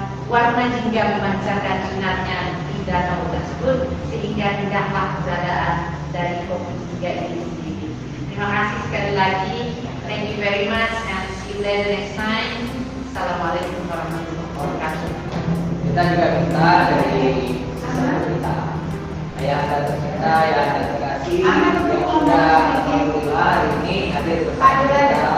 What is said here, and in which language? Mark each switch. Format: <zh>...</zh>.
<id>Warna jingga memancarkan sinarnya di danau tersebut, sehingga indahlah keberadaan dari Kopi Jingga ini sendiri. Terima kasih sekali lagi.</id> <en>Thank you very much and see you later next time.</en> <ar>Assalamualaikum warahmatullahi wabarakatuh.</ar> <id>Kita juga minta dari kita, ayah anda tercinta, ayah anda terkasih, yang sudah alhamdulillah hari ini hadir bersama kita.</id>